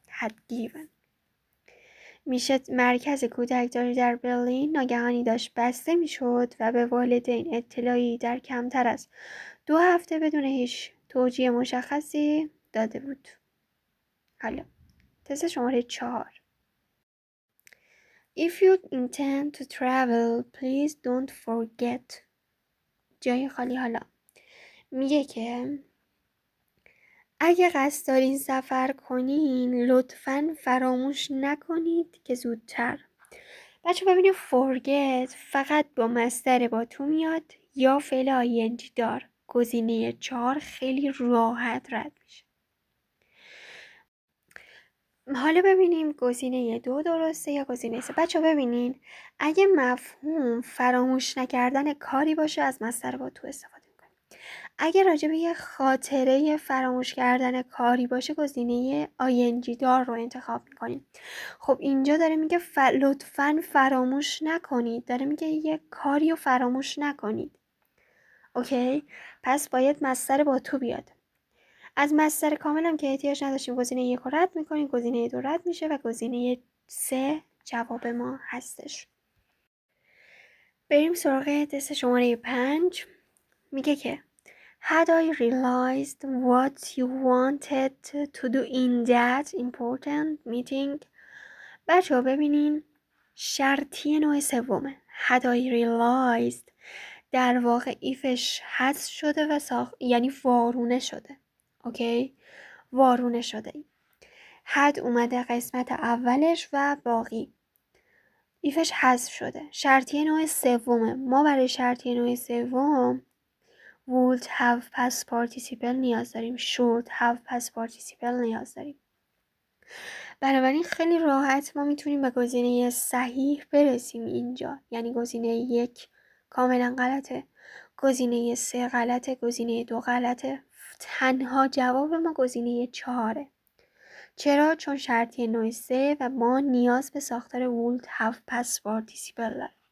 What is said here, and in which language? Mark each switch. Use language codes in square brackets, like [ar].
[en] had given. [fa] میشه مرکز کودکداری در برلین ناگهانی داشت بسته میشد و به والدین اطلاعی در کمتر از 2 هفته بدون هیچ توجیه مشخصی داده بود. حالا تست شماره 4. [en] If you intend to travel, please don't forget. [fa] جای خالی. حالا میگه که اگه قصد دارین سفر کنین لطفاً فراموش نکنید که زودتر. بچه ببینید forget فقط با مصدر با تو میاد یا فعل ing دار. گزینه 4 خیلی راحت رد میشه. حالا ببینیم گزینه 2 درسته یا گزینه 3. بچه ببینین اگه مفهوم فراموش نکردن کاری باشه از مصدر با تو استفاده میکنیم. اگه راجع به یه خاطره فراموش کردن کاری باشه گزینه ing دار رو انتخاب میکنیم. خب اینجا داره میگه لطفاً فراموش نکنید. داره میگه یه کاری رو فراموش نکنید. اوکی؟ پس باید مصدر با تو بیاد. از مصدر کامل هم که احتیاج نداشتیم گزینه 1 رو رد میکنیم. گزینه 2 رد میشه و گزینه 3 جواب ما هستش. بریم سراغ تست شماره 5. میگه که [en] Had I realized what you wanted to do in that important meeting. [fa] بچه ها ببینین شرطی نوع سومه. [en] Had I realized [fa] در واقع ایفش حذف شده و یعنی وارونه شده. اوکی؟ وارونه شده. had اومده قسمت اولش و باقی ایفش حذف شده. شرطی نوع سومه. ما برای شرطی نوع سوم would have past participle نیاز داریم. should have past participle نیاز داریم. بنابراین خیلی راحت ما میتونیم به گزینه صحیح برسیم اینجا. یعنی گزینه 1 کاملا غلطه. گزینه 3 غلطه. گزینه 2 غلطه. تنها جواب ما گزینه 4. چرا؟ چون شرطی نوع 3 و ما نیاز به ساختار would have past participle داریم.